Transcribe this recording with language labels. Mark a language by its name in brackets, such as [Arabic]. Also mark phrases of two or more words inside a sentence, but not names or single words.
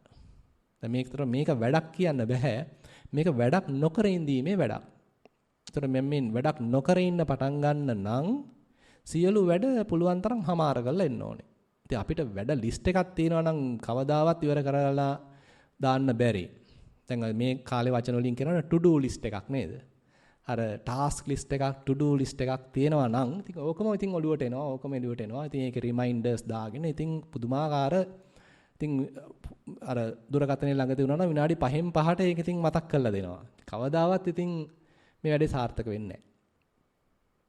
[Sinhala] දැන් මේක වැඩක් කියන්න බෑ. මේක වැඩක් නොකර ඉඳීමේ වැඩක්. ඒතර මෙන්න වැඩක් නොකර ඉන්න පටන් ගන්න නම් සියලු වැඩ පුළුවන් තරම් හමාර කරලා එන්න ඕනේ. ඉතින් අපිට වැඩ ලිස්ට් එකක් තියෙනවා නම් කවදාවත් ඉවර කරලා දාන්න බැරි. දැන් මේ කාලේ වචන වලින් කියනවා [English] to do list [Sinhala] එකක් නේද? අර [English] task list [Sinhala] එකක්, [English] to do list [Sinhala] එකක් තියෙනවා නම් ඉතින් ඕකම ඉතින් ඔළුවට එනවා, ඕකම එළුවට එනවා. ඉතින් ඒකේ රිමයින්ඩර්ස් දාගෙන ඉතින් පුදුමාකාර ඉතින් අර දුරකථනයේ ළඟදී වුණා නම් විනාඩි 5න් 5ට ඒක ඉතින් මතක් කරලා දෙනවා. කවදාවත් ඉතින් මේ වැඩේ සාර්ථක වෙන්නේ නැහැ.